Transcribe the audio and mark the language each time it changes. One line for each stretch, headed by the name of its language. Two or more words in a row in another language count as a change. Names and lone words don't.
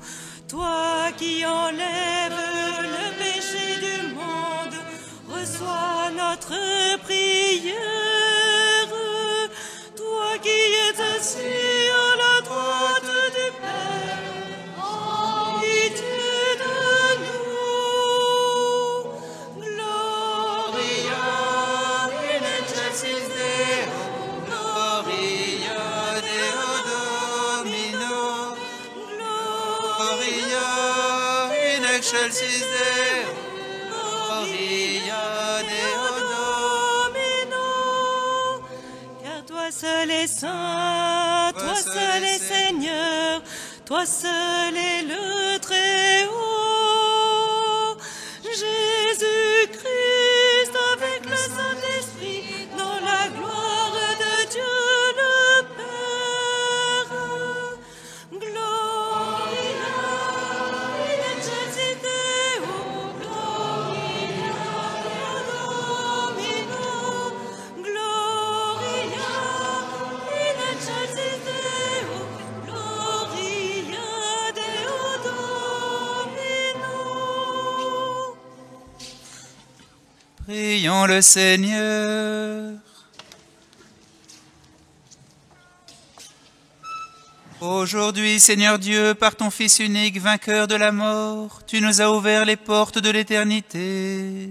French: Toi qui enlèves le péché du monde, reçois notre prière. Toi qui es assis à la droite du Père, en pitié de nous.
Latin: Gloria in excelsis Deo, Gloria Deo Domino, Gloria in excelsis Deo, Gloria Deo Domino.
French: Car toi seul est saint, toi seul est Seigneur, toi seul est le Très-Haut. Jésus-Christ avec le Saint-Esprit, dans la gloire de Dieu le Père.
Latin: Gloria in excelsis Deo, Gloria Domino, Gloria in excelsis Deo, Gloria Deo Domino.
French: Prions le Seigneur. Aujourd'hui, Seigneur Dieu, par ton Fils unique, vainqueur de la mort, tu nous as ouvert les portes de l'éternité.